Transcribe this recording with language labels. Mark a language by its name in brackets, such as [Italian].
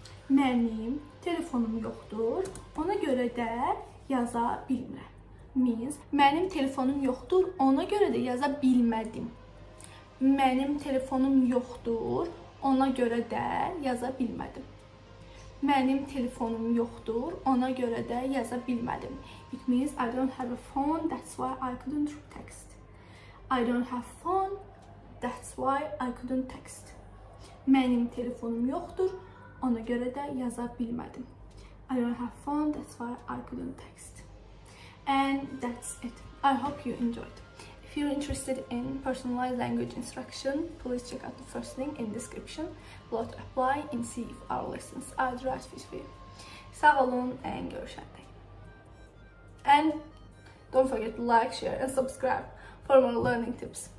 [Azerbaijani] Mənim telefonum yoxdur, ona görə də yaza bilmirəm. [English] Means [Azerbaijani] mənim telefonum yoxdur, ona görə də yaza bilmədim. Mənim telefonum yoxdur, ona görə də yaza bilmədim. Mənim telefonum yoxdur, ona görə də yaza bilmədim. [English] It means I don't have a phone, that's why I couldn't text. I don't have phone, that's why I couldn't text. [Azerbaijani] Mənim telefonum yoxdur, ona görə də yaza bilmədim. [English] I don't have phone, that's why I couldn't text. And that's it. I hope you enjoyed. If you're interested in personalized language instruction, please check out the first link in the description below to apply and see if our lessons are the right fit for you. [Azerbaijani] Sağ olun [English] and [Azerbaijani] görüşəndə. [English] And don't forget to like, share and subscribe for more learning tips.